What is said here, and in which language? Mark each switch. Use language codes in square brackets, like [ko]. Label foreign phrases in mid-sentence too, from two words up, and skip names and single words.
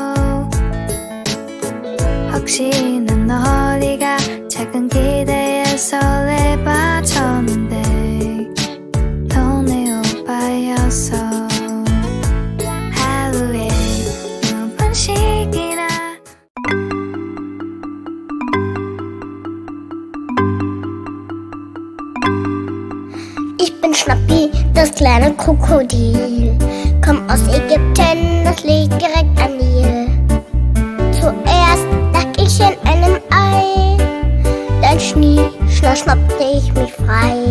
[ko] 혹시나 너리가 작은 기대에 설레봐쳤는데 동네 오빠였어. 하루에 몇 번씩이나 [de] Ich bin Schnappi, das kleine Krokodil. Komm aus Ägypten, das liegt direkt am Nil. Zuerst lag ich in einem Ei, dann schnappte ich mich frei.